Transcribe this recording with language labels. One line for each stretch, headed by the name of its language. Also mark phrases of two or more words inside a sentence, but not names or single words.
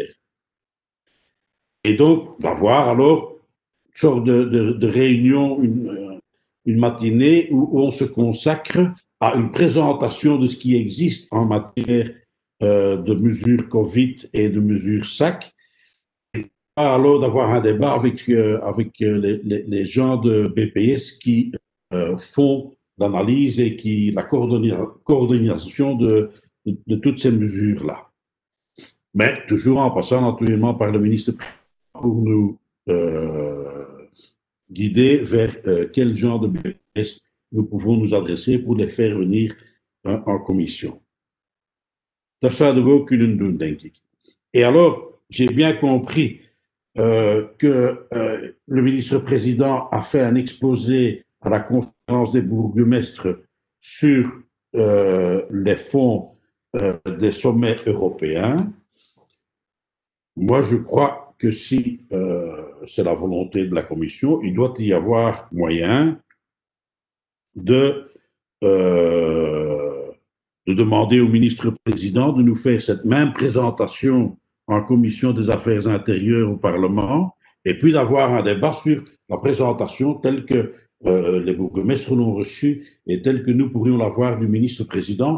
French: Et donc, d'avoir alors une sorte de réunion, une matinée où on se consacre à une présentation de ce qui existe en matière de mesures Covid et de mesures SAC, et alors d'avoir un débat avec les gens de BPS qui font l'analyse et la coordination de toutes ces mesures-là. Mais toujours en passant naturellement par le ministre pour nous guider vers quel genre de BPS nous pouvons nous adresser pour les faire venir en commission.
Dutch: Dat zouden we ook kunnen doen, denk ik.
French: Et alors, j'ai bien compris que le ministre-président a fait un exposé à la conférence des bourgmestres sur les fonds des sommets européens. Moi, je crois que si c'est la volonté de la Commission, il doit y avoir moyen de demander au ministre-président de nous faire cette même présentation en commission des affaires intérieures au Parlement, et puis d'avoir un débat sur la présentation telle que les bourgmestres l'ont reçue et telle que nous pourrions l'avoir du ministre-président.